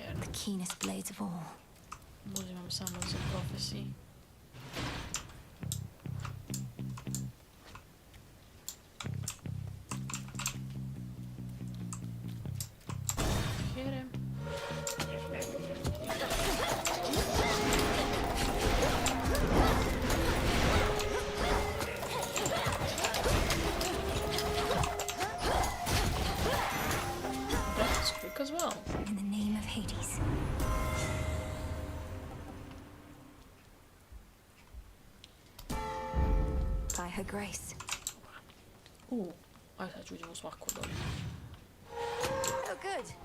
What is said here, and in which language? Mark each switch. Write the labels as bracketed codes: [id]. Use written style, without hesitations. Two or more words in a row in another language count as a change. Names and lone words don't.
[en] keenest blades of all. [bs] Uzimam samo za profesiji. [en] Here. That's quick as well. In the name of Hades. By her grace. [bs] Aj sad ću uđem u svaku od ovih. [en] Oh, good.